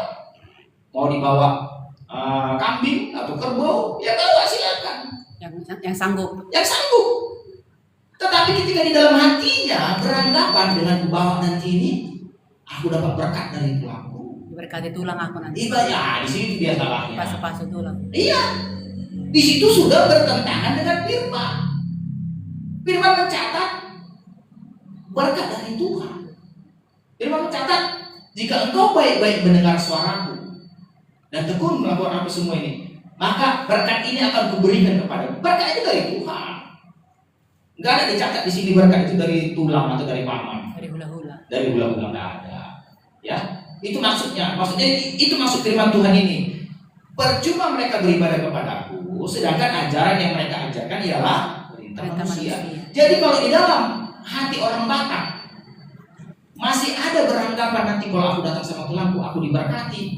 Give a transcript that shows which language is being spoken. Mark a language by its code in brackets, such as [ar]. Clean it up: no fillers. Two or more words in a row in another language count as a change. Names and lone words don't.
[id] Mau dibawa kambing atau kerbau, ya bawa, silakan. Yang sanggup. Tetapi ketika di dalam hatinya beranggapan dengan bawa nanti ini, aku dapat berkat dari tulangku. Berkati tulang aku nanti. Iya, di sini dia salahnya. [bbc] Pasu-pasu tulang. [id] Iya, di situ sudah bertentangan dengan firman. Firman mencatat berkat dari Tuhan. Firman mencatat jika engkau baik-baik mendengar suaraku dan tekun melakukan apa semua ini, maka berkat ini akan kuberikan kepadamu. Berkat itu dari Tuhan. Enggak ada dicatat di sini berkat itu dari tulang atau dari paman. Dari hula-hula. Dari hula-hula enggak ada. Ya, itu maksudnya. Maksudnya itu maksud firman Tuhan ini. Percuma mereka beribadah kepadaku, sedangkan ajaran yang mereka ajarkan ialah perintah manusia. Jadi kalau di dalam hati orang Batak masih ada beranggapan nanti kalau aku datang sama tulangku aku diberkati.